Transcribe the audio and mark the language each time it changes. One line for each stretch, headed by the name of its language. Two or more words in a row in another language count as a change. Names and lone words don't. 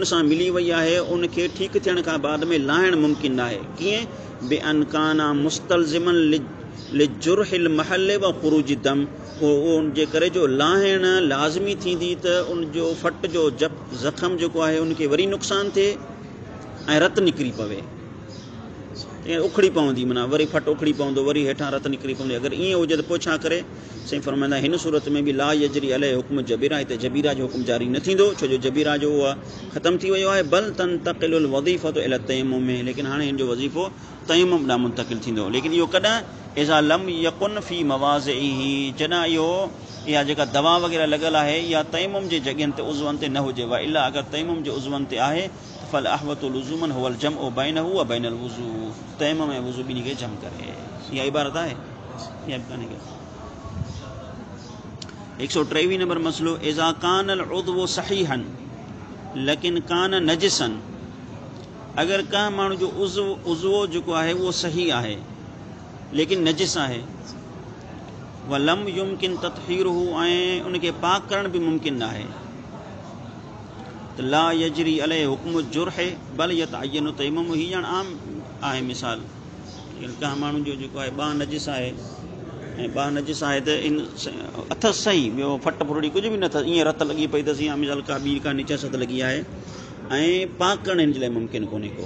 Sindhi: सां मिली वई आहे उनखे ठीकु थियण खां बाद में लाहिण मुमकिन न आहे कीअं
Arabic: بأن كان مستلزما لجرح المحل وخروج الدم
Sindhi: उन जे करे जो लाहिण लाज़मी थींदी त उन जो फट जो ज़ख़म जेको आहे उनखे वरी नुक़सानु थिए ऐं रतु निकिरी पवे, उखड़ी पवंदी, माना वरी फट उखड़ी पवंदो, वरी हेठां रतु निकिरी पवंदी। अगरि ईअं हुजे त पोइ छा करे? साईं फरमाईंदा हिन सूरत में बि
Arabic: لا يجري عليه حكم الجبيرة,
Sindhi: हिते जबीरा जो हुकुम जारी न थींदो, छो जो जबीरा जो उहा ख़तमु थी वियो आहे।
Arabic: بل تنتقل الوظيفة إلى التيمم
Sindhi: में, लेकिन हाणे हिन जो वज़ीफ़ो तयम्मुम ॾांहुं मुंतक़िल थींदो। लेकिन इहो कॾहिं?
Arabic: إذا لم يكن في مواضعه,
Sindhi: जॾहिं इहा जेका दवा वग़ैरह लॻल आहे इहा तयम्मुम जे जॻहियुनि ते उज़वनि ते न हुजे।
Arabic: وإلا
Sindhi: अगरि तयम्मुम जे उज़वनि ते आहे
Arabic: فالأحوط لزوما هو الجمع بينه وبين الوضوء,
Sindhi: तयम्मुम ऐं वुज़ू ॿिन्ही खे जम करे। इहा इबारत आहे, इहा बि कान्हे का। 123 नंबर मसलो,
Arabic: إذا كان العضو صحيحا لكن كان نجسا,
Sindhi: अगरि कंहिं माण्हू जो उज़वो जेको आहे उहो सही आहे लेकिन नजिस आहे,
Arabic: ولم يمكن تطهيره,
Sindhi: ऐं उनखे पाक करण बि मुमकिन न आहे, त
Arabic: لا يجري عليه حكم الجرح بل يتعين التيمم.
Sindhi: ही ॼण आम आहे मिसाल, कंहिं माण्हू जो जेको आहे ॿांह नजिस आहे ऐं ॿांह नजिस आहे त इन अथसि सही, ॿियो फट फुरड़ी कुझु बि न अथसि, ईअं रत लॻी पई अथसि या मिसाल का ॿी का निजासत लॻी आहे ऐं पाक करणु हिन जे लाइ मुमकिन कोन्हे को।